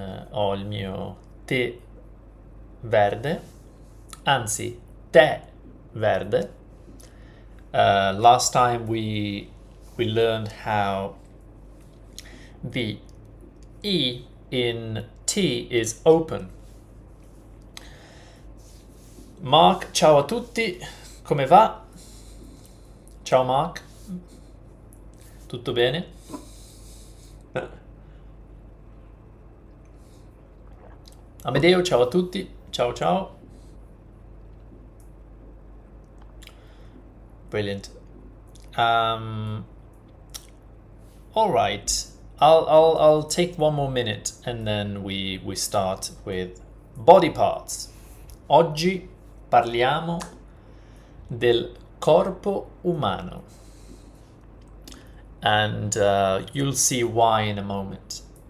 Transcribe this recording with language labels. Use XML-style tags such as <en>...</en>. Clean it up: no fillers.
<it>Ho il mio tè verde, anzi tè verde.</it> <en>Last time we learned how the E in tea is open.</en> <it>Mark, ciao a tutti, come va? Ciao Mark, tutto bene? Amedeo, ciao a tutti, ciao ciao.</it> <en>Brilliant. All right, I'll take one more minute and then we start with body parts.</en> <it>Oggi parliamo del corpo umano,</it> <en>and you'll see why in a moment.</en>